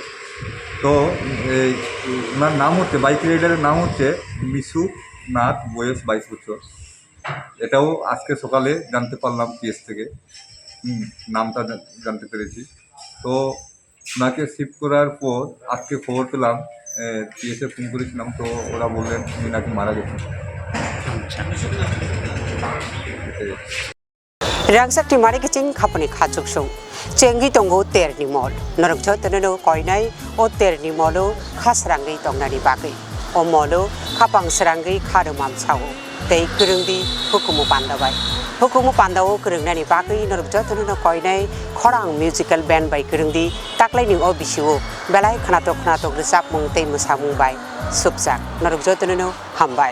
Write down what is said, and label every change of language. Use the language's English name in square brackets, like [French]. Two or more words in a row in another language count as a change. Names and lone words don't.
[Bangla] তো ওনার নাম হচ্ছে, [English] bike rider's [Bangla] নাম হচ্ছে মিশুক নাথ, বয়স 22 বছর। এটাও আজকে সকালে জানতে পারলাম পিএস থেকে, নামটা জানতে পেরেছি। তো ওনাকে শিফট করার পর আজকে খবর পেলাম, পিএসে ফোন করেছিলাম, তো ওরা বললেন উনি নাকি মারা গেছেন। [Kok Borok] Rwngswrwngnai mari kicing khapani khachuk sung chengi tongo terni mol norokjo teneno koinai o terni molo khasrangi tongnani bagai o molo khapang srangi kharumam chao tei kurungdi hukumu pandawo kurungnani bagai norokjo teneno koinai khorang [English] musical band [Kok Borok] bai kurungdi taklaini o bisiwo belai khnatok resap mung tei musamung bai subjak norokjo teneno hambai